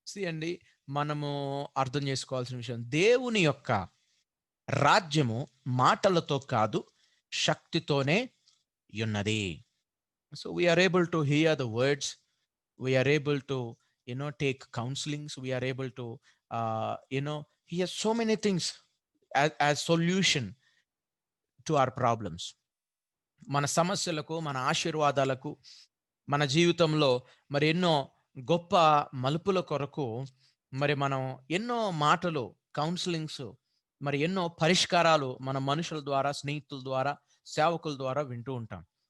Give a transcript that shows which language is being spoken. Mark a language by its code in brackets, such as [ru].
[te] అండి, మనము అర్థం చేసుకోవాల్సిన విషయం, దేవుని యొక్క రాజ్యము మాటలతో కాదు శక్తితోనే ఉన్నది. [en] So we're able to hear the words, we're able to take counselings, we are able to hear so many things as solution to our problems. [te] మన సమస్యలకు, మన ఆశీర్వాదాలకు, మన జీవితంలో మరి ఎన్నో గొప్ప మలుపుల కొరకు మరి మనం ఎన్నో మాటలు, కౌన్సిలింగ్స్, మరి ఎన్నో పరిష్కారాలు మన మనుషుల ద్వారా, స్నేహితుల ద్వారా, సేవకుల ద్వారా వింటూ ఉంటాం.